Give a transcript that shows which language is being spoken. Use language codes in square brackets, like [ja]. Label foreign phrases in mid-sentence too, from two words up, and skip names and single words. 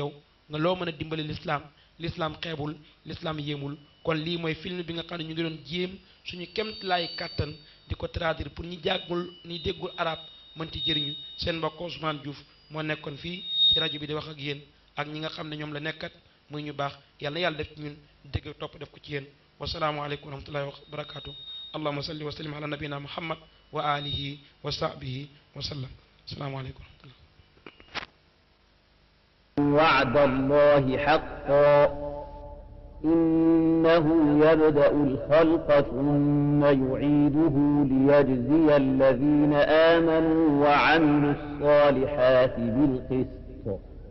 [wo] yow nga loo mën a dimbali l'islam xeebul l'islam yéemul kon lii mooy film bi nga xam ne ñu ngi doon jéem suñu kemt laay kàttan di ko [fr] traduire pour [wo] ñi jàggul ñi déggul arab mën ci jëriñu seen mbokk Ousmane Diouf moo nekkoon fii ci rajo bi di wax ak yéen ak ñi nga xam ne ñoom la nekkat muy ñu baax yàlla def ci ñun dégg topp def ko ci yéen [ar] والسلام عليكم ورحمة الله وبركاته اللهم صل وسلم على نبينا محمد وآله وصحبه وسلم السلام عليكم ورحمة الله وعد الله حقا إنه يبدأ الخلق ثم يعيده ليجزي الذين آمنوا وعملوا الصالحات بالقسط